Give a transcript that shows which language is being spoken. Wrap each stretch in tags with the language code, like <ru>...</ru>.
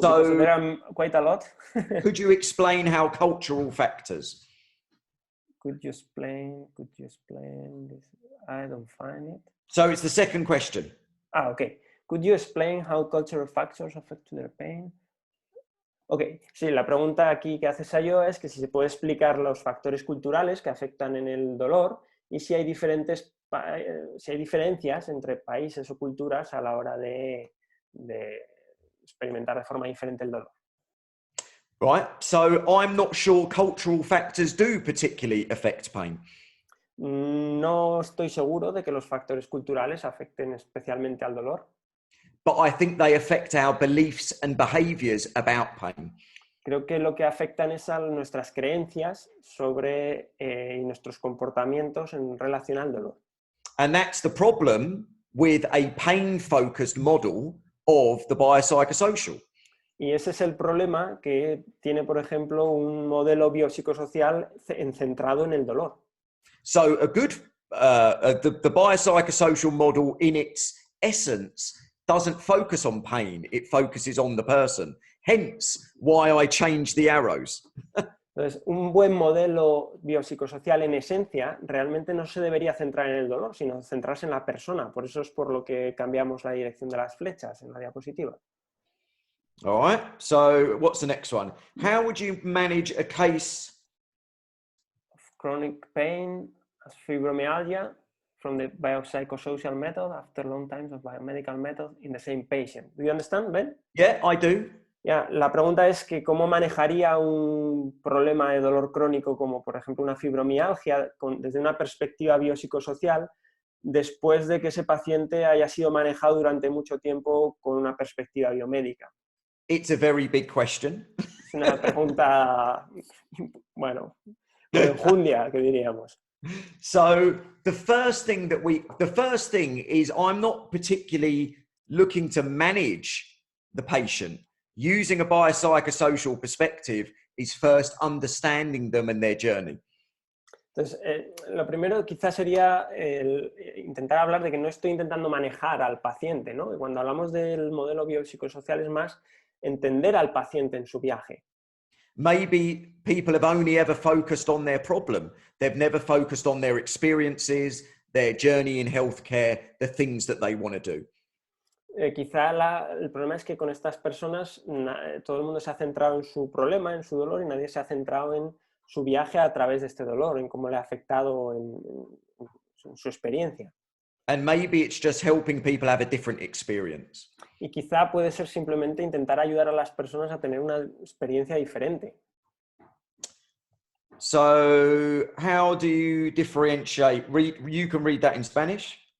<en>because there are quite a lot. Could you explain how cultural factors? Could you explain this? I don't find it. So it's the second question. Okay. Could you explain how cultural factors affect their pain?</en> <es>Ok, sí, la pregunta aquí que hace Sayo es que si se puede explicar los factores culturales que afectan en el dolor y si hay diferencias entre países o culturas a la hora de experimentar de forma diferente el dolor.</es> <en>Right, so I'm not sure cultural factors do particularly affect pain.</en> <es>No estoy seguro de que los factores culturales afecten especialmente al dolor.</es> <en>But I think they affect our beliefs and behaviors about pain.</en> <es>Creo que lo que afectan es a nuestras creencias sobre y nuestros comportamientos en relación al dolor.</es> <en>And that's the problem with a pain-focused model of the biopsychosocial.</en> <es>Y ese es el problema que tiene, por ejemplo, un modelo biopsicosocial centrado en el dolor.</es> <en>So a good, the biopsychosocial model in its essence doesn't focus on pain, it focuses on the person. Hence why I changed the arrows.</en> <es>Entonces, un buen modelo biopsicosocial en esencia realmente no se debería centrar en el dolor, sino centrarse en la persona. Por eso es por lo que cambiamos la dirección de las flechas en la diapositiva.</es> <en>All right, so what's the next one? How would you manage a case of chronic pain as fibromyalgia from the biopsychosocial method after long times of biomedical method in the same patient? Do you understand, Ben? Yeah, I do.</en> <es>La pregunta es que cómo manejaría un problema de dolor crónico como, por ejemplo, una fibromialgia desde una perspectiva biopsicosocial después de que ese paciente haya sido manejado durante mucho tiempo con una perspectiva biomédica.</es> <en>It's a very big question.</en> <es>Es una pregunta, bueno, enjundia, que diríamos.</es> <en>So the first thing is I'm not particularly looking to manage the patient. Using a biopsychosocial perspective is first understanding them and their journey.</en> <es>Entonces, lo primero quizás sería intentar hablar de que no estoy intentando manejar al paciente, ¿no? Y cuando hablamos del modelo biopsicosocial es más entender al paciente en su viaje.</es> <en>Maybe people have only ever focused on their problem. They've never focused on their experiences, their journey in healthcare, the things that they want to do.</en> <es>Quizá el problema es que con estas personas todo el mundo se ha centrado en su problema, en su dolor, y nadie se ha centrado en su viaje a través de este dolor, en cómo le ha afectado en su experiencia.</es> <en>And maybe it's just helping people have a different experience.</en> <es>Y quizá puede ser simplemente intentar ayudar a las personas a tener una experiencia diferente.</es> <en>So how do you differentiate? You can read that in Spanish.</en>